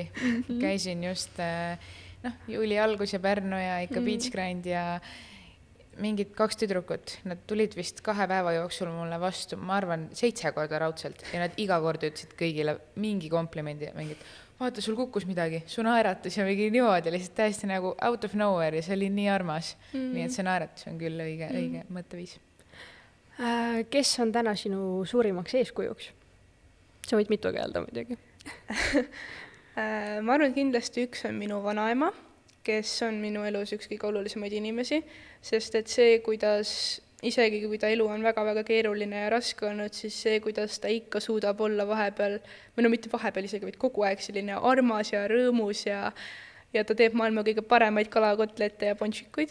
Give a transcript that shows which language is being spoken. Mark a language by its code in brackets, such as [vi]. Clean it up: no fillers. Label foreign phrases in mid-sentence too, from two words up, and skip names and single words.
[et] Käisin just juuli algus ja Pärnu ja ikka Beach Grind ja mingid 2 tüdrukut, nad tulid vist 2 päeva jooksul mulle vastu, ma arvan 7 korda raudselt ja nad iga kord ütlesid kõigile mingi komplimendi, mingid, vaata, sul kukkus midagi, su naeratus ja mingi niimoodi, lihtsalt täiesti nagu [en] out of nowhere [et] ja see oli nii armas. Nii et see naeratus on küll õige mõtteviis. Kes on täna sinu suurimaks eeskujuks? Sa võid mitu keelda muidugi. Ma arvan, et kindlasti üks on minu vanaema, kes on minu elus üks kõige olulisemaid inimesi, sest et see, kuidas isegi kui ta elu on väga-väga keeruline ja raske olnud, siis see, kuidas ta ikka suudab olla vahepeal, või no mitte vahepeal isegi, vaid kogu aeg selline armas ja rõõmus ja ta teeb maailma kõige paremaid kalakotlette ja ponšikuid.